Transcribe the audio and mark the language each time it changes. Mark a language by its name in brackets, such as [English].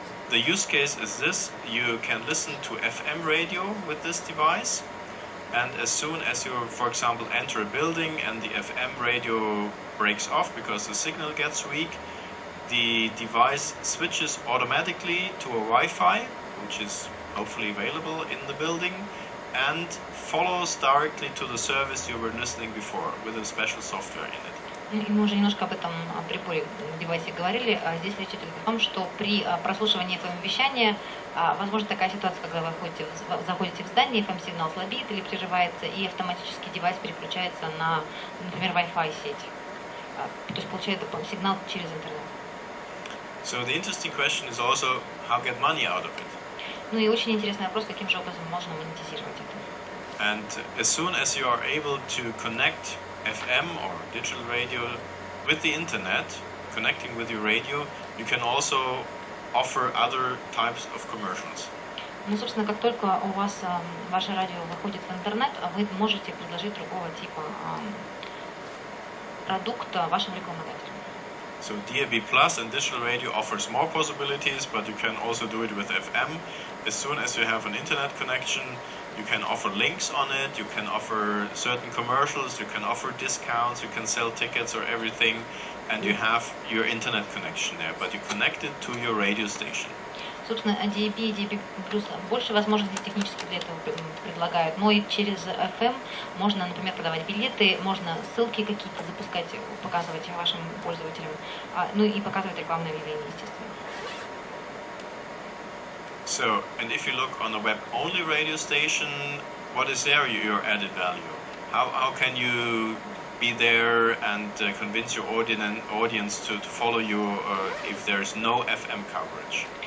[English] the use case is this: you can listen to FM radio with this device, and as soon as you, for example, enter a building and the FM radio breaks off because the signal gets weak, the device switches automatically to a Wi-Fi, which is hopefully available in the building, and follows directly to the service you were listening before with a special software in it. [Russian] И мы уже немножко об этом приборе, девайсе говорили. Здесь речь идет о том, что при прослушивании FM-вещания возможна такая ситуация, когда вы заходите в здание, FM-сигнал слабеет или прерывается, и автоматически девайс переключается на, например, Wi-Fi сеть. То есть получает сигнал через интернет. [English] So the interesting question is also how get money out of it. [Russian] Ну и очень интересный вопрос, каким же образом можно монетизировать это. [English] And as soon as you are able to connect FM or digital radio with the internet, connecting with your radio, you can also offer other types of commercials. [Russian] Ну, собственно, как только у вас ваше радио выходит в интернет, вы можете предложить другого типа продукта вашим рекламодателям. [English] So DAB Plus and digital radio offers more possibilities, but you can also do it with FM. As soon as you have an internet connection, you can offer links on it, you can offer certain commercials, you can offer discounts, you can sell tickets or everything, and you have your internet connection there, but you connect it to your radio station. [Russian] Собственно, DAB и DAB Plus больше возможностей технически для этого предлагают, но и через FM можно, например, продавать билеты, можно ссылки какие-то запускать, показывать вашим пользователям, ну и показывать рекламные объявления, естественно. [English] So, and if you look on a web-only radio station, what is there your added value? How can you be there and convince your audience to follow you if there's no FM coverage?